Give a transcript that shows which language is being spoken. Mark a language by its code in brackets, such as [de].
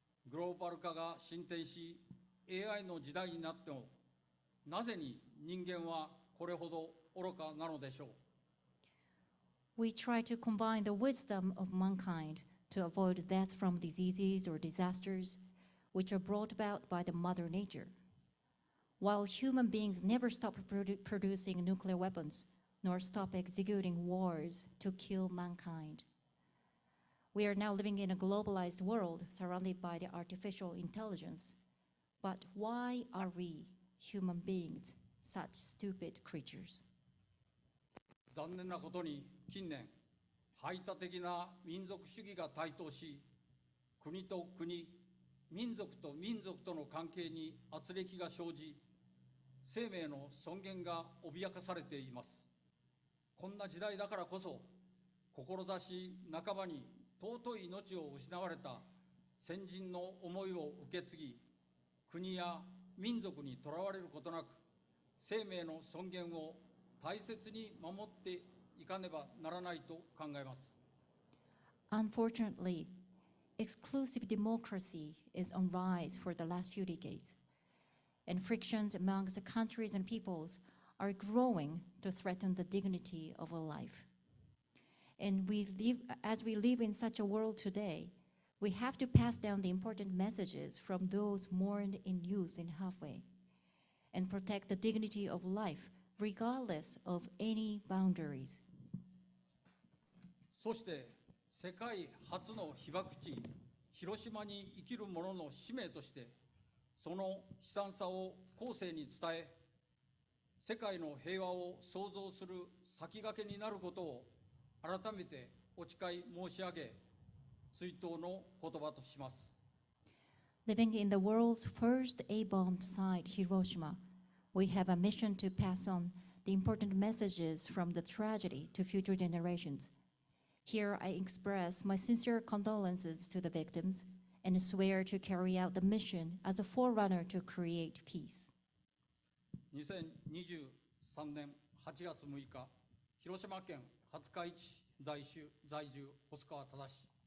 [ja] グローバル化が進展し、AI の時代になっても、なぜに人間はこれほど愚かなのでしょう。 [en] We try to combine the wisdom of mankind to avoid death from diseases or disasters, which are brought about by the mother nature. While human beings never stop producing nuclear weapons, nor stop executing wars to kill mankind. We are now living in a globalized world surrounded by the artificial intelligence. But why are we, human beings, such stupid creatures? [ja] 残念なことに近年、排他的な民族主義が台頭し、国と国、民族と民族との関係に軋轢が生じ、生命の尊厳が脅かされています。こんな時代だからこそ、志半ばに尊い命を失われた先人の思いを受け継ぎ、国や民族にとらわれることなく、生命の尊厳を大切に守っていかねばならないと考えます。 [en] Unfortunately, exclusive democracy is on rise for the last few decades, and frictions amongst the countries and peoples are growing to threaten the dignity of a life. And as we live in such a world today, we have to pass down the important messages from those mourned in youth and halfway, and protect the dignity of life regardless of any boundaries. [ja] そして世界初の被爆地、広島に生きる者の使命として、その悲惨さを後世に伝え、世界の平和を創造する先駆けになることを改めてお誓い申し上げ、追悼の言葉とします。 [en] Living in the world's first A-bombed site, Hiroshima, we have a mission to pass on the important messages from the tragedy to future generations. Here I express my sincere condolences to the victims and swear to carry out the mission as a forerunner to create peace. [ja] 2023年8月6日、広島県廿日市市在住、細川忠。